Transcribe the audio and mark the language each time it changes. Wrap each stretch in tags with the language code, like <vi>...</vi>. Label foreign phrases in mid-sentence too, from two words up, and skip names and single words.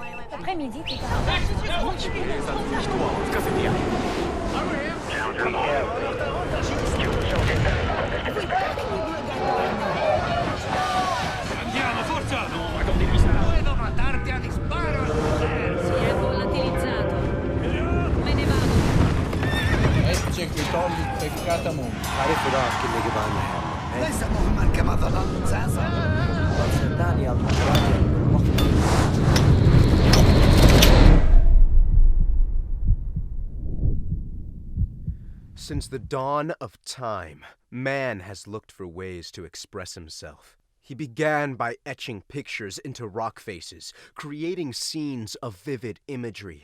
<fr>Après-midi, t'es</fr> <it>Andiamo, forza! No, ma con devi stare.</it> <es>Puedo matarti a disparo!</es> <it>Si è volatilizzato. Me ne vado.</it> <la>Executor peccata mundo.</la> <ar>عارف ده اللي جه عنها ليس مهما كما ظننت سأفعل. صدقني الله</ar> <en>Since the dawn of time, man has looked for ways to express himself. He began by etching pictures into rock faces, creating scenes of vivid imagery.</en>